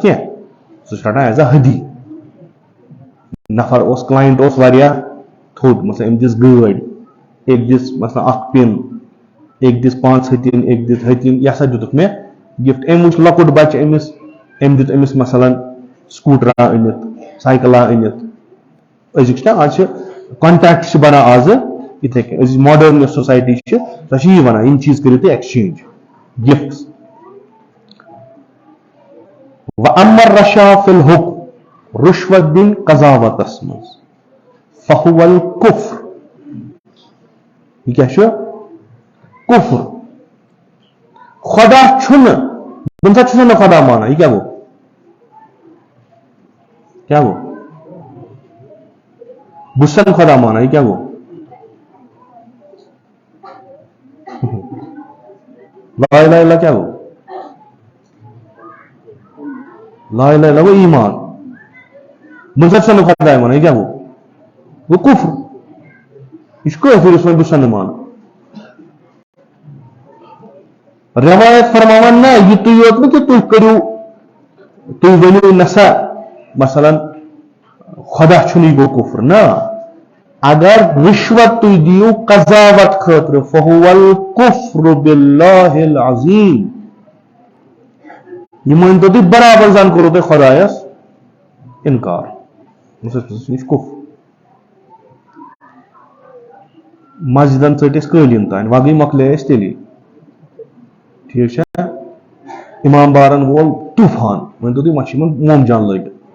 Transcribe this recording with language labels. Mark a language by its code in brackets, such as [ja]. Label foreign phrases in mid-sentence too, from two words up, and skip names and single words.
[ks] کینٛہہ سُہ چھُ رٹان ایز اے ہدی نفر اوس کلاینٹ اوس واریاہ تھوٚد مثلاً أمۍ دِژ گٲڑۍ أکۍ دِژ مثلاً اکھ پِن أکۍ دِژ 5 ہتِنۍ أکۍ دِژ ہتِنۍ یہِ ہسا دِتُکھ مےٚ گفٹ أمۍ وٕچھ لۄکُٹ بچہِ أمِس أمۍ دیُت أمِس مثلاً سکوٗٹرا أنِتھ سایکلا أنِتھ أزِکۍ چھِنہ آز چھِ کانٹیکٹ چھِ بنان آزٕ یِتھٕے کٔنۍ أزِچ ماڈٲرن یۄس سوسایٹی چھِ سۄ چھِ یی وَنان یِم چیٖز کٔرِو تُہۍ [en] exchange gifts. [ar] وَأَمَّا الرَّشَا فِي الْحُكْمِ [ks] رُشوت دِنۍ قضاوتس منٛز [ar] فهو الكفر. [ks] یہ کیا چھُ کفر. خدا چھُنہٕ بہٕ سا چھُس نہٕ خدا مانا. یہ کیا گوٚو کیا گوٚو بہٕ چھُس نہٕ خدا مانا. یہ کیا گوٚو [ar] لا الہ الا [ks] کیا گوٚو [ar] لا الہ الا [ks] گوٚو ایمان. بہٕ سا چھُس نہٕ خدا مانا. یہ کیا گوٚو کفر. یہ چھُ کٲفر یُس وۄنۍ بہٕ چھُس نہٕ مانا. روایت فرماوان نہ یہ تُہۍ یوت نہٕ کہِ تُہۍ کٔرِو تُہۍ ؤنِو نسا مثلاً خدا چھُنہٕ یہِ گوٚو کفر. نہ اگر رشوت تُہۍ دِیِو قضاوت خٲطرٕ [ar] فهو الكفر بالله العظیم. [ks] یہ مٲنۍتو تُہۍ برابر زن کوٚرُو تۄہہِ خدایس انکار. یہِ چھُ کفر. مسجدن ژٔٹۍ أسۍ قٲلیٖن تانۍ وۄنۍ گٔے مۄکلے أسۍ تیٚلی. ٹھیک چھا. امام بارن وول طوفان ؤنۍتو تُہۍ وۄنۍ چھِ یِمن موم جان لٲگِتھ.